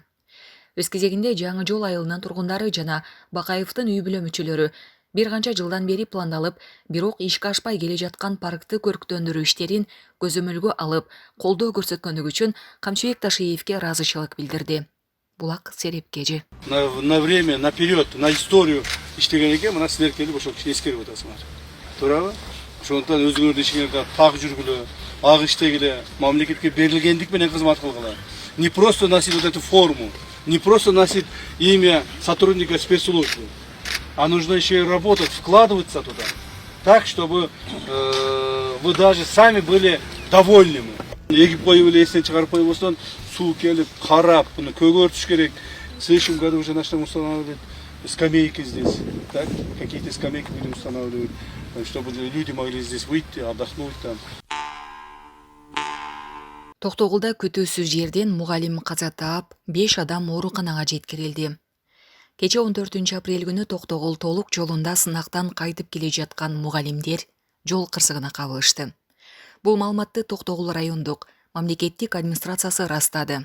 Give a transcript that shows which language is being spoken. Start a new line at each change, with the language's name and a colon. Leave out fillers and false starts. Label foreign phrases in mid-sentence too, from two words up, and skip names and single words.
Kyrgyz: Өз кезегинде Жаңы жол айылынын тургундары жана Бакаевдин үй бүлө мүчөлөрү бир канча жылдан бери пландалып, бирок ишке ашпай келе жаткан паркты көрктөндүрүү иштерин көзөмөлгө алып, колдоо көрсөткөндүгү үчүн Камчыбек Ташиевке ыраазычылык билдирди. Булак серепкежи.
Russian: На время, наперед, на историю
Kyrgyz: иштеген экен, мына силер келип ошол киши эскерип атасыңар. Туурабы? Ошондуктан өзүңөрдүн ишиңерде так жүргүлө, ак иштегиле, мамлекетке берилгендик менен кызмат кылгыла.
Russian: Не просто носить вот эту форму, не просто носить имя сотрудника спецслужбы, а нужно еще и работать, вкладываться туда, так, чтобы вы даже сами были довольны.
Kyrgyz: Эгип коюп эле эстен чыгарып койбостон, суу келип, карап, буну көгөртүш керек.
Russian: В следующем году уже начнем устанавливать скамейки здесь, так? Какие-то скамейки будем устанавливать, чтобы люди могли здесь выйти, отдохнуть там.
Kyrgyz: Токтогулда күтүүсүз жерден мугалим каза таап, 5 адам ооруканага жеткирилди. Кече 14 апрель күнү Токтогул толук жолунда сынактан кайтып келе жаткан мугалимдер жол кырсыгына кабылышты. Бул маалыматты Токтогул райондук мамлекеттик администрациясы ырастады.